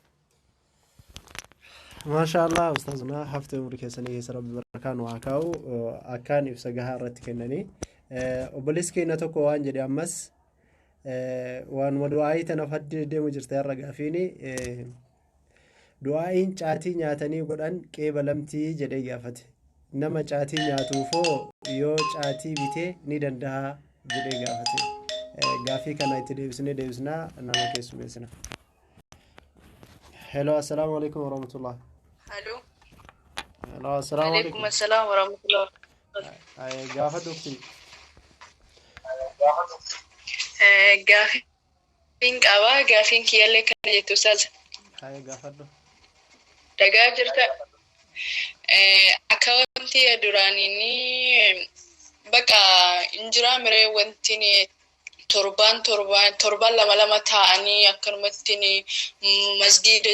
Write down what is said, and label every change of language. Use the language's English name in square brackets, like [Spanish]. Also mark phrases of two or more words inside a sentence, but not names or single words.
[Oromo] maashaallah ustaazuna haftee umrii keessanii keessa rabbi barakaan waa kaa'u akkaan ibsa gahaa irratti kennanii obboleessi keenya tokko waan jedhe ammas waan du'aayii tana faddi deemu jirta irra gaafiini du'aayiin caatii nyaatanii godhan qeebalamtii jedhee gaafate nama caatii nyaatuufoo yoo caatii bitee ni danda'a jedhee gaafate gaafii kana itti deebisnaa nama keessummeessina. Hello, [Arabic] السلام عليكم ورحمة الله. [Oromo] Hello. Hello, [Arabic] السلام عليكم. عليكم السلام ورحمة الله. [Oromo] Gaafa dukti. Gaafin qaba gaafin kiyyalle kan jettu ustaz. Gaafadhu. Dagaa jirta. Akkawanti duraanii bakka injira miree wanti ni torban lama ta'anii akkanumatti masgiida